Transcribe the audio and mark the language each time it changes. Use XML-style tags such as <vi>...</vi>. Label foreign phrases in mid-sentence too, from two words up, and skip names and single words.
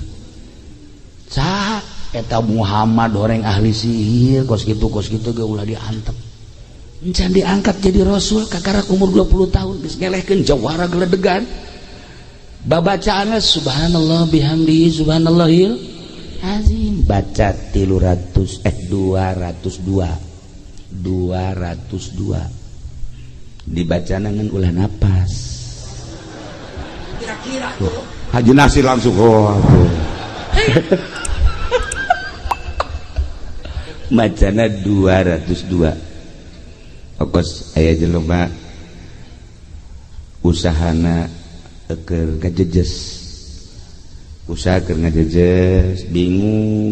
<su>cah eta Muhammad orang ahli sihir kos kitu ge ulah diantep encan diangkat jadi rasul kakarak umur 20 tahun geus ngelehkeun jawara geledegan babacaannya</su> <ar>سبحان الله وبحمده سبحان الله العظيم</ar> <su>baca 202 dibaca nangan ulah napas kira-kira Haji Nasir langsung bacana 202 okos aya jelema usahana keur ngajejes usaha keur ngajejes bingung</su>